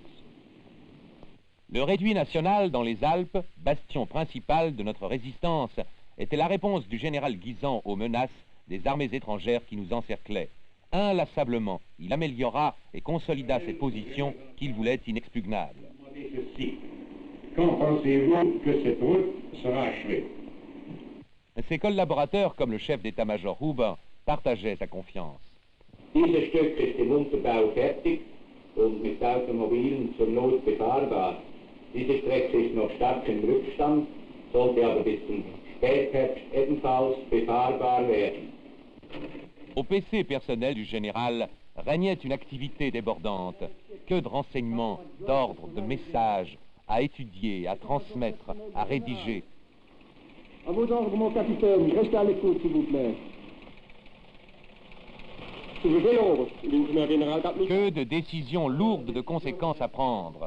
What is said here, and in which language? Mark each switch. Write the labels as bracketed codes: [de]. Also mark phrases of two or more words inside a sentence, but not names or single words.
[fr] Le réduit national dans les Alpes, bastion principal de notre résistance, était la réponse du général Guisan aux menaces des armées étrangères qui nous encerclaient. Inlassablement, il améliora et consolida cette position qu'il voulait inexpugnable. Quand pensez-vous que cette route sera achevée? Ses collaborateurs, comme le chef d'état-major Huber, partageaient sa confiance. [de] Dieses Stück ist im Unterbau fertig und mit Automobilen zur Not befahrbar. Diese Strecke ist noch stark im Rückstand, sollte aber bis zum Spätherbst ebenfalls befahrbar werden. [fr] Au PC personnel du général régnait une activité débordante. Que de renseignements, d'ordres, de messages à étudier, à transmettre, à rédiger. À vos ordres, mon capitaine, restez à l'écoute, s'il vous plaît. Que de décisions lourdes de conséquences à prendre.